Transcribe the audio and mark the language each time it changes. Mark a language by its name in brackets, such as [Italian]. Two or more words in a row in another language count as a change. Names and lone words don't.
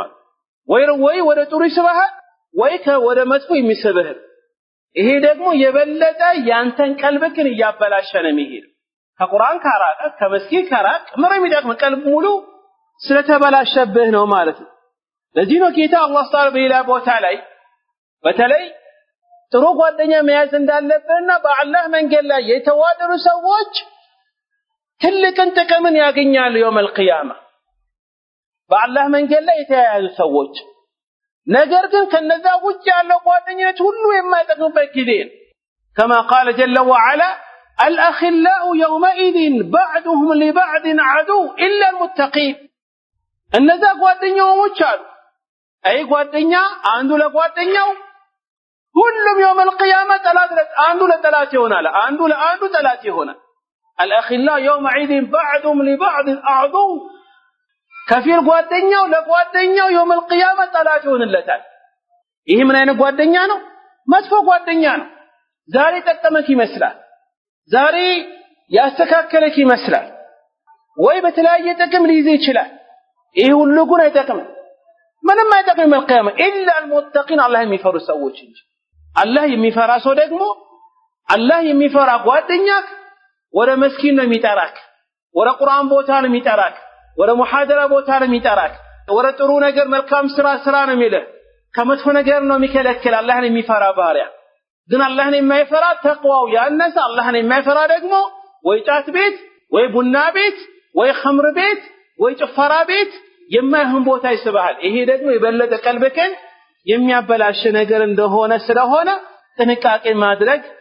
[Amharic] ወይ ወደ ጥሩ ይስብሃል ወይ ወደ መጥፎ የሚስብህ ይሄ ደግሞ የበለጠ ያንተን ቀልብህን እያበላሸ ነው የሚሄድ ከቁርአን ካራቀ ከመስጊድ ካራቀ ምንም ይደቅም ቀልብ ሙሉ ስለተበላሸብህ ነው ማለት ነው ለዚህ ነው ጌታ አላህ ተዓላ በሌላ ቦታ ላይ በተለይ ጥሩ ጓደኛ መያዝ እንዳለብህና በአላህ መንገድ ላይ የተዋደሩ ሰዎች ትልቅን ጥቅምን ያገኛሉ [Arabic] يوم القيامة [Amharic] በአላህ መንገድ ላይ የተያያዙ ሰዎች ነገር ግን ከነዛ ውጭ ያለው ጓደኝነት ሁሉ የማይጠቅምበት ጊዜ [Arabic] كما قال جل وعلا الأخلاء يومئذ بعضهم لبعض عدو إلا المتقين [Amharic] እነዛ ጓደኛዎች አሉ አይ ጓደኛ አንዱ ለጓደኛው ሁሉም [Arabic] يوم القيامة [Amharic] ጠላት አንዱ ለጠላት ይሆናል አንዱ ለአንዱ ጠላት ይሆናል [Arabic] الأخلاء يومئذ بعضهم لبعض عدو [Amharic] ከፊል ጓደኛው ለጓደኛው [Arabic] يوم القيامة [Amharic] ጠላት ይሆንለታል ይሄ ምን አይነት ጓደኛ ነው መጥፎ ጓደኛ ነው ዛሬ ተጠመክ ይመስላል ዛሬ ያስተካከለክ ይመስላል ወይ በተለያየ ጥቅም ሊይዝ ይችላል ይሄ ሁሉ ግን አይጠቅም ምንም አይጠቅም መልቀያማ [Arabic] إلا المتقين [Amharic] الله የሚፈሩ ሰዎች እንጂ አላህ የሚፈራ ሰው ደግሞ አላህ የሚፈራ ጓደኛክ ወደ መስኪን ነው የሚጠራክ ወደ ቁርአን ቦታ ነው የሚጠራክ ወደ ሙሐደራ ቦታ ነው የሚጠራክ ወደ ጥሩ ነገር መልካም ስራ ነው የሚልህ ከመጥፎ ነገር ነው የሚከለክል አላህን የሚፈራ ባሪያ ግን አላህን የማይፈራ ተቅዋው ያነሰ አላህን የማይፈራ ደግሞ ወይ ጫት ቤት ወይ ቡና ቤት ወይ ኸምር ቤት ወይ ጭፈራ ቤት የማይሆን ቦታ ይስብሃል። ይሄ ደግሞ የበለጠ ቀልብህን የሚያበላሽ ነገር እንደሆነ ስለሆነ ጥንቃቄ ማድረግ